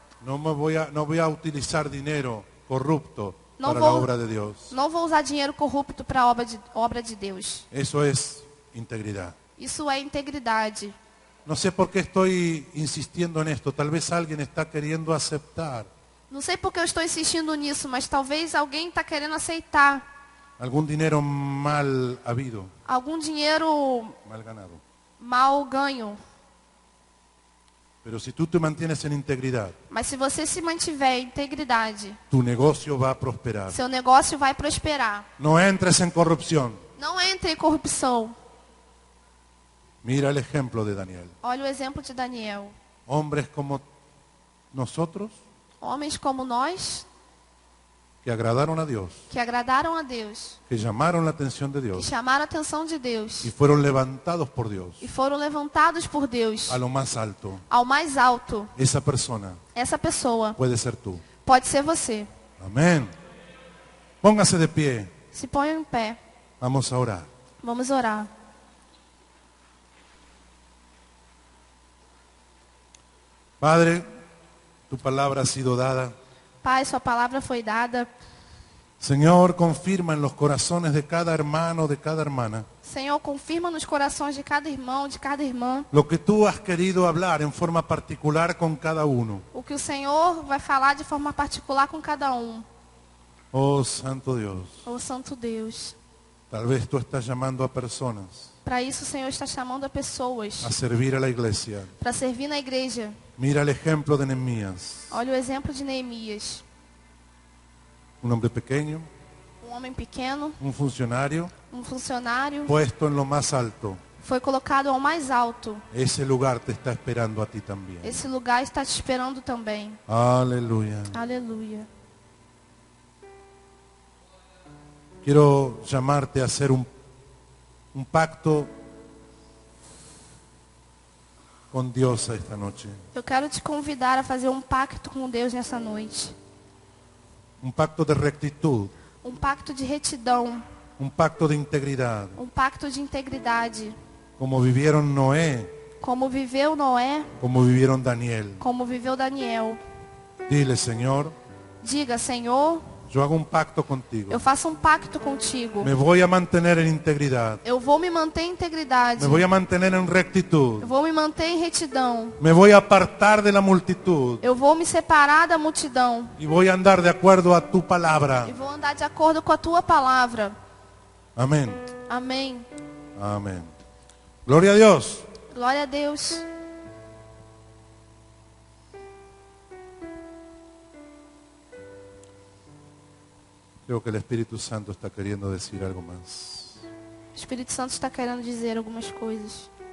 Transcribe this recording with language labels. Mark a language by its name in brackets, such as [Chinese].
[Spanish] No voy a utilizar dinero corrupto No para voy- la obra de Dios. [Portuguese] Não vou usar dinheiro corrupto para a obra de Deus. [Spanish] Eso es integridad. [Portuguese] Isso é integridade. [Spanish] No sé por qué estoy insistiendo en esto. Tal vez alguien está queriendo aceptar [Portuguese] Não sei porque eu estou insistindo nisso, mas talvez alguém está querendo aceitar [Spanish] algún dinero mal habido, [Portuguese] algum dinheiro [Spanish] mal ganado. [Portuguese] mal ganho. [Spanish] Pero si tú te mantienes en integridad, [Portuguese] Mas se você se mantiver em integridade, [Spanish] tu negocio va a prosperar. [Portuguese] seu negócio vai prosperar. [Spanish] No entres en corrupción. [Portuguese] Não entre em corrupção. [Spanish] Mira el ejemplo de Daniel. [Portuguese] Olha o exemplo de Daniel. [Spanish] Hombres como nosotros [Portuguese] Homens como nós, [Spanish] que agradaron a Dios, [Portuguese] que agradaram a Deus, [Spanish] que llamaron la atención de [Portuguese] que [Spanish] Dios [Portuguese] chamaram a atenção de Deus [Spanish] y fueron levantados por Dios [Portuguese] e foram levantados por Deus [Spanish] a lo más alto. [Portuguese] ao mais alto. [Spanish] Esa persona [Portuguese] Essa pessoa [Spanish] puede ser tú. [Portuguese] pode ser você. [Spanish] Amén. Póngase de pie. [Portuguese] Se ponha em pé. [Spanish] Vamos a orar. [Portuguese] Vamos orar. [Spanish] Padre, tu palabra ha sido dada. [Portuguese] Pai, sua palavra foi dada. [Spanish] Señor, confirma en los corazones de cada hermano, de cada hermana, [Portuguese] Senhor, confirma nos corações de cada irmão, de cada irmã, [Spanish] lo que tú has querido hablar en forma particular con cada uno. [Portuguese] o que o Senhor vai falar de forma particular com cada um. [Spanish] Oh, Santo Dios, [Portuguese] Ô Santo Deus. [Spanish] tal vez tú estás llamando a personas [Portuguese] Para isso o Senhor está chamando a pessoas [Spanish] a servir a la iglesia. [Portuguese] para servir na igreja. [Spanish] Mira el ejemplo de Nehemías, [Portuguese] Olha o exemplo de Neemias. [Spanish] un hombre pequeño, [Portuguese] Um homem pequeno, [Spanish] un funcionario, [Portuguese] um funcionário, [Spanish] puesto en lo más alto. [Portuguese] foi colocado ao mais alto. [Spanish] Ese lugar te está esperando a ti también. [Portuguese] Esse lugar está te esperando também. [Spanish] Aleluya. [Portuguese] Aleluia. [Spanish] Quiero llamarte a hacer un pacto con Dios esta noche. [Portuguese] Eu quero te convidar a fazer um pacto com Deus nessa noite. [Spanish] Un pacto de rectitud, [Portuguese] Um pacto de retidão. [Spanish] un pacto de integridad, [Portuguese] Um pacto de integridade. [Spanish] como vivieron Noé, [Portuguese] Como viveu Noé, [Spanish] como vivieron Daniel. [Portuguese] como viveu Daniel. [Spanish] Dile, Señor, [Portuguese] Diga, Senhor, [Spanish] yo hago un pacto contigo. [Portuguese] eu faço um pacto contigo. [Spanish] Me voy a mantener en integridad. [Portuguese] Eu vou me manter em integridade. [Spanish] Me voy a mantener en rectitud. [Portuguese] Eu vou me manter em retidão. [Spanish] Me voy a apartar de la multitud. [Portuguese] Eu vou me separar da multidão. [Spanish] Y voy a andar de acuerdo a tu palabra. [Portuguese] E vou andar de acordo com a tua palavra. [Spanish] Amén. [Portuguese] Amém. [Spanish] Amén. Gloria a Dios. [Portuguese] Glória a Deus. [Spanish] Creo que el Espíritu Santo está queriendo decir algo más. [Portuguese] O Espírito Santo está querendo dizer algumas coisas.